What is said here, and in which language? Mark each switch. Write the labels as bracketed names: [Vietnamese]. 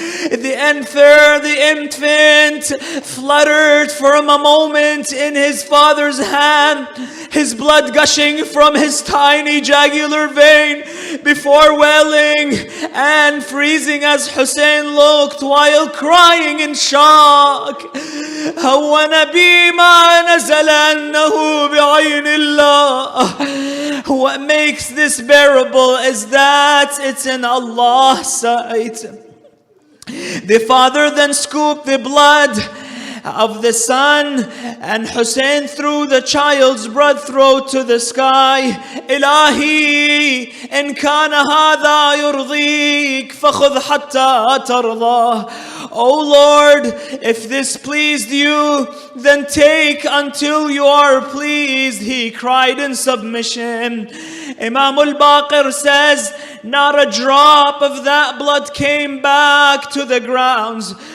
[English] The infant fluttered for a moment in his father's hand, his blood gushing from his tiny jugular vein before welling and freezing as Hussein looked while crying in shock. [Arabic] هون بي ما نزل أنه بعين الله. [English] What makes this bearable is that it's in Allah's sight. The father then scooped the blood of the son, and Hussein threw the child's blood throat to the sky. [Arabic] إلهي إن كان هذا يرضيك فخذ حتى ترضى. [English] O Lord, if this pleased you, then take until you are pleased. He cried in submission. Imam al-Baqir says, not a drop of that blood came back to the grounds.